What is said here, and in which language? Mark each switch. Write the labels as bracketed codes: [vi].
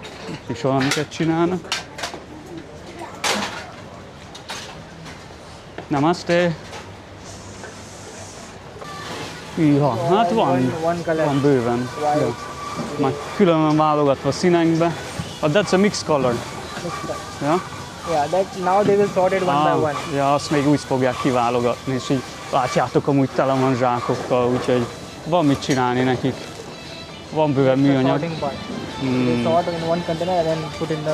[hu] Itt is valamiket csinálnak. [hi] Namaste. [hu] Hűha, hát van bőven. [en] White. [hu] Ja. Már külön van válogatva színekbe. [en] That's a mixed color. Ja? Yeah, that now they will sort it one by one. [hu] Ja, azt még úgy fogják kiválogatni, és így látjátok, amúgy tele van zsákokkal, úgyhogy van mit csinálni nekik. Van bőven [en] The [hu] műanyag. [en] sorting part. They sort in one container and then put in the